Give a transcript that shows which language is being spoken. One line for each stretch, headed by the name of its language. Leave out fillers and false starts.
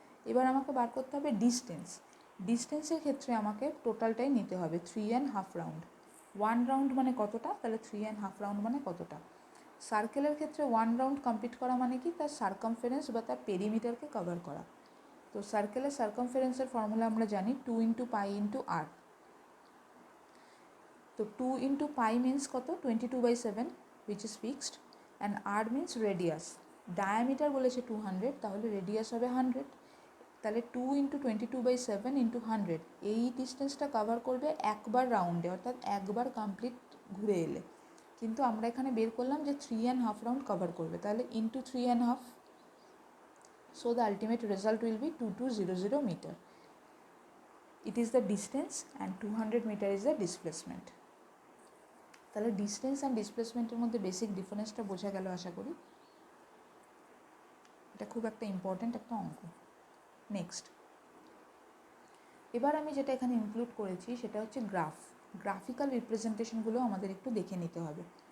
Bangla: এবার আমাকে বার করতে হবে ডিস্টেন্স। ডিস্টেন্সের ক্ষেত্রে আমাকে টোটালটাই নিতে হবে 3.5 রাউন্ড। 1 রাউন্ড মানে কতটা, তাহলে 3.5 রাউন্ড মানে কতটা। সার্কেলের ক্ষেত্রে 1 রাউন্ড কমপ্লিট করা মানে কি, তার সার্কামফারেন্স বা তার পেরিমিটারকে কভার করা। তো সার্কেলের সার্কামফারেন্সের ফর্মুলা আমরা জানি 2 × পাই × r। তো 2 × পাই মিনস কত, 22/7
English: which is fixed, and r means radius।
Bangla: Diameter বলেছে 200, তাহলে রেডিয়াস হবে 100। তাহলে 2 × 22/7 × 100, এই ডিস্টেন্সটা কভার করবে একবার রাউন্ডে, অর্থাৎ একবার কমপ্লিট ঘুরে এলে। কিন্তু আমরা এখানে বের করলাম যে 3.5 রাউন্ড কভার করবে, তাহলে into 3.5,
English: so the ultimate result will be 2200 meter. It is the distance and 200 meter is the displacement.
Bangla: তাহলে ডিস্টেন্স অ্যান্ড ডিসপ্লেসমেন্টের মধ্যে বেসিক ডিফারেন্সটা বোঝা গেল আশা করি। এটা খুব একটা ইম্পর্ট্যান্ট একটা অঙ্ক। নেক্সট, এবার আমি যেটা এখানে ইনক্লুড করেছি সেটা হচ্ছে গ্রাফিক্যাল রিপ্রেজেন্টেশনগুলো আমাদের একটু দেখে নিতে হবে।